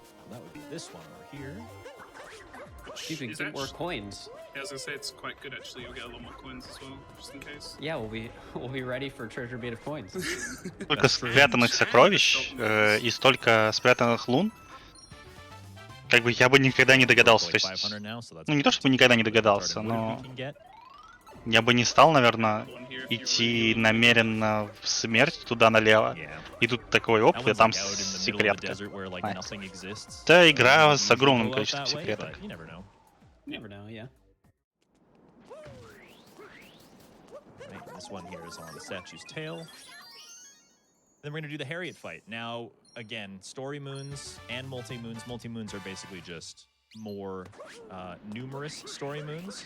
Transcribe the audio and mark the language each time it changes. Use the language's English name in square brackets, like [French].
[English] That would be this one over here. You can get more coins. Yeah, I was gonna say it's quite good actually. You'll get a lot more coins as well, just in case. Yeah, we'll be ready for treasure bait of coins. [Russian] Столько спрятанных сокровищ и столько спрятанных лун. Как бы я бы никогда не догадался. То есть, ну не то чтобы никогда не догадался, но я бы не стал, наверное, идти намеренно в смерть туда налево. И тут такой оп, и там секретка. Это игра с огромным количеством секреток. [English] Never know, yeah. Right, this one here is on the statue's tail. Then we're going to do the Harriet fight. Now, again, story moons and multi-moons. Multi-moons are basically just more numerous story moons.